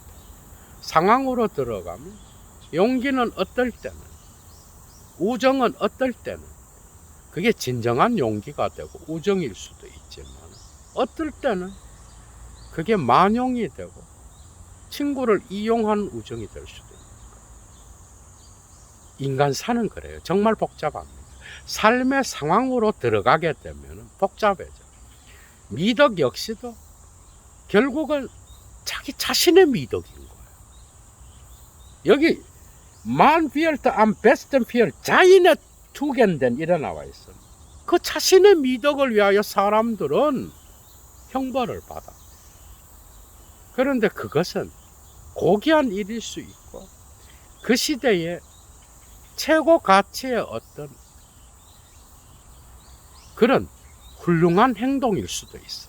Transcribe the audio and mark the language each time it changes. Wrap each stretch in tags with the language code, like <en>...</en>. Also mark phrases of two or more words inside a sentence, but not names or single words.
<ko>상황으로 들어가면 용기는 어떨 때는, 우정은 어떨 때는 그게 진정한 용기가 되고 우정일 수도 있지만 어떨 때는 그게 만용이 되고 친구를 이용한 우정이 될 수도 있는 거예요. 인간 사는 그래요. 정말 복잡합니다. 삶의 상황으로 들어가게 되면 복잡해져. 미덕 역시도 결국은 자기 자신의 미덕인 거예요.</ko> <de>여기 Man wird am besten für seine Tugenden</de> <ko>이래 나와 있어. 그 자신의 미덕을 위하여 사람들은 형벌을 받아. 그런데 그것은 고귀한 일일 수 있고 그 시대의 최고 가치의 어떤 그런 훌륭한 행동일 수도 있어요.</ko>